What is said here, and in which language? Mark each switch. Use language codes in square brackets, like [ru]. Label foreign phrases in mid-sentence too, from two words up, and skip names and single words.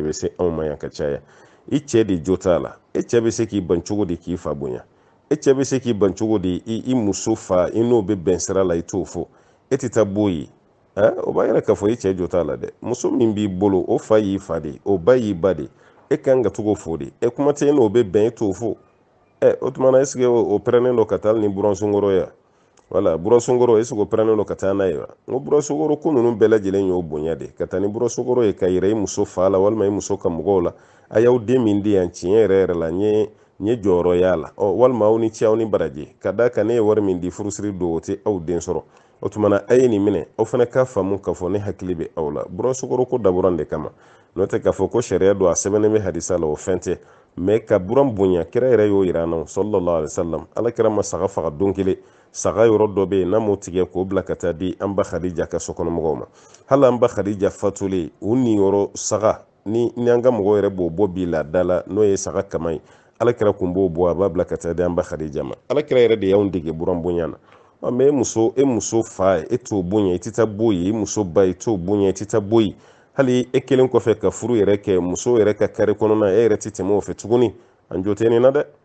[bm] bɛ se anw ma yan ka caya i cɛ de jo t'a la e cɛ bɛ se k'i ban cogo di k'i fa bonya e cɛ bɛ se k'i ban cogo di i muso fa i n'o bɛ bɛn sira la i t'o fɔ e tɛ taa b'o ye o b'a yɛrɛ k'a fɔ i cɛ jo t'a la dɛ muso min b'i bolo o fa y'i fa de o ba y'i ba de e kan ka cogo fo de e kuma tɛ n'o bɛ bɛn e t'o fɔ o tuma na [fr] est-ce que [bm] o pɛrɛnnen don ka taa ni buransɔnkɔrɔ ya wala buransɔnkɔrɔ [fr] est-ce que [bm] o pɛrɛnnen don ka taa n'a ye wa n ko buransɔnkɔrɔ ko ninnu bɛɛ lajɛlen y'o bonya de ka taa ni buransɔnkɔrɔ ye ka yɛrɛ i muso fa la walima i muso ka mɔgɔw la a y'aw den min di yan tiɲɛ yɛrɛ yɛrɛ la n ye jɔyɔrɔ y'a la walima aw ni ce aw ni baraji ka da kan ne ye wari min di furusiri don o tɛ aw den sɔrɔ o tuma na a ye nin minɛ aw fana k'a faamu k'a fɔ ne hakili bɛ aw la buransɔnkɔrɔ ko dabɔra de kama n'o tɛ k'a fɔ ko sariya don a sɛbɛnnen bɛ hadisa la o fɛn tɛ mɛ ka buran bonya kira yɛrɛ y'o yira an na [ar] sallallahu alaihi wasallam [bm] ala kira ma saga faga don kelen saga yɔrɔ dɔ bɛ yen n'a m'o tigɛ k'o bila ka taa di an ba Khadija ka sokɔnɔmɔgɔw ma hali an ba Khadija fatulen u niyɔrɔ saga ni an ka mɔgɔw yɛrɛ b'o bɔ bi laada la n'o ye saga kama ye ala kira kun b'o bɔ a b'a bila ka taa di an ba Khadija ma ala kira yɛrɛ de y'anw dege buran bonya na mɛ e muso fa e t'o bonya i tɛ taa bɔ yen i muso ba i t'o bonya i tɛ taa bɔ yen hali e kelen kɔfɛ ka furu yɛrɛ kɛ muso yɛrɛ ka kari kɔnɔna e yɛrɛ tɛ tɛmɛ o fɛ tuguni an jo tɛ nin na dɛ